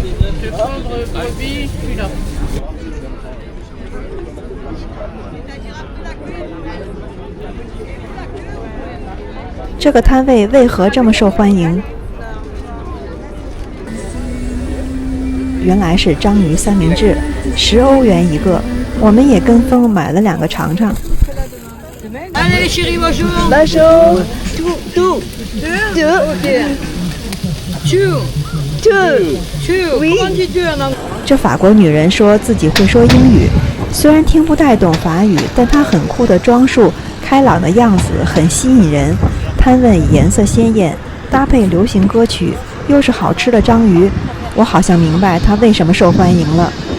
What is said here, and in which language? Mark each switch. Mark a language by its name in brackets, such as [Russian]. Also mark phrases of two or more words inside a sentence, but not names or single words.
[Chinese] 这个摊位为何这么受欢迎？原来是章鱼三明治，10欧元一个。我们也跟风买了2个尝尝。 [French] Allez chérie, bonjour. Bonjour. Two. Oui. Comment dis-tu en anglais? [Chinese] 这法国女人说自己会说英语，虽然听不太懂法语，但她很酷的装束、开朗的样子很吸引人。摊位颜色鲜艳，搭配流行歌曲，又是好吃的章鱼，我好像明白它为什么受欢迎了。